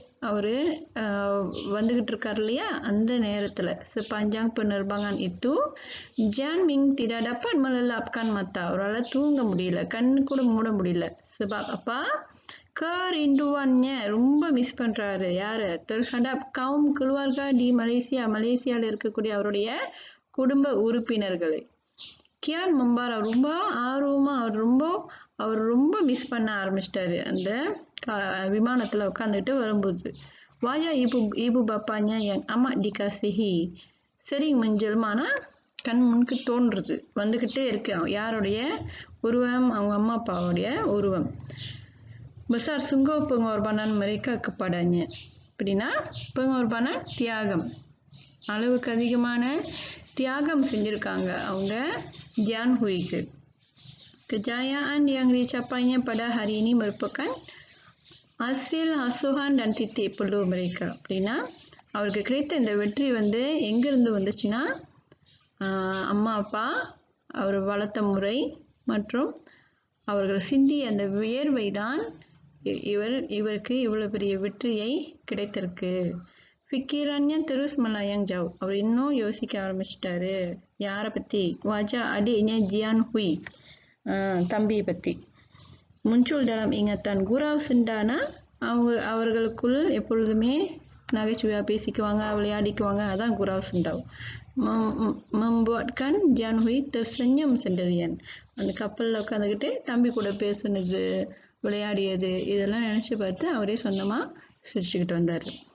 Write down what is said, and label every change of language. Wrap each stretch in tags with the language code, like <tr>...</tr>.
<ta>அவரு வந்துகிட்டு இருக்கார் இல்லையா, அந்த நேரத்துல</ta> <ms>sepanjang penerbangan itu Jian Ming tidak dapat melelapkan mata.</ms> <ta>அவரால தூங்க முடியல, கண்ணு கூட மூட முடியல.</ta> <ms>sebab apa? Kerinduannya</ms> <ta>ரொம்ப மிஸ் பண்றாரு. யாரு?</ta> <ms>terhadap kaum keluarga di Malaysia.</ms> <ta>மலேசியால இருக்கக்கூடிய அவருடைய குடும்ப உறுப்பினர்களை. கியான்</ta> <ms>membara</ms> <ta>ரொம்ப ஆர்வமா அவர் ரொம்ப மிஸ் பண்ண ஆரம்பிச்சிட்டாரு அந்த விமானத்துல உட்காந்துட்டு வரும்போது.</ta> <ms>Wajah ibu bapaknya yang amat dikasihi sering menjelmana</ms> <ta>கண் முன்னுக்கு தோன்றுது, வந்துகிட்டே இருக்கு. யாருடைய உருவம்? அவங்க அம்மா அப்பாவுடைய உருவம்.</ta> <ms>Besar sungguh pengorbanan mereka kepadanya.</ms> <ta>அப்படின்னா pengorbanan தியாகம், அளவுக்கு அதிகமான தியாகம் செஞ்சிருக்காங்க அவங்க Ziyan ஹுயிக்கு.</ta> <ms>Kejayaan yang dicapainya pada hari ini merupakan hasil asuhan dan titik perlu mereka.</ms> <ta>அப்படின்னா அவருக்கு கிடைத்த இந்த வெற்றி வந்து எங்கிருந்து வந்துச்சுன்னா, அம்மா அப்பா அவர் வளர்த்த முறை மற்றும் அவர்கள் சிந்திய அந்த வியர்வை தான் இவருக்கு இவ்வளவு பெரிய வெற்றியை கிடைத்திருக்கு.</ta> <ms>Fikirannya terus melayang jauh.</ms> <ta>அவர் இன்னும் யோசிக்க ஆரம்பிச்சிட்டாரு. யாரை பத்தி?</ta> <ms>Wajah adiknya Jian Hui,</ms> <ta>தம்பி பத்தி.</ta> <ms>Muncul dalam ingatan gurau sendana.</ms> <ta>அவர்களுக்குள் எப்பொழுதுமே நகைச்சுவையா பேசிக்குவாங்க, விளையாடிக்குவாங்க. அதான்</ta> <ms>gurau sendau. Membuatkan Jian Hui tersenyum sendirian.</ms> <ta>அந்த கப்பல்ல உட்காந்துக்கிட்டு தம்பி கூட பேசுனது, விளையாடியது, இதெல்லாம் நினைச்சு பார்த்து அவரே சொந்தமா சிரிச்சுக்கிட்டு வந்தாரு.</ta>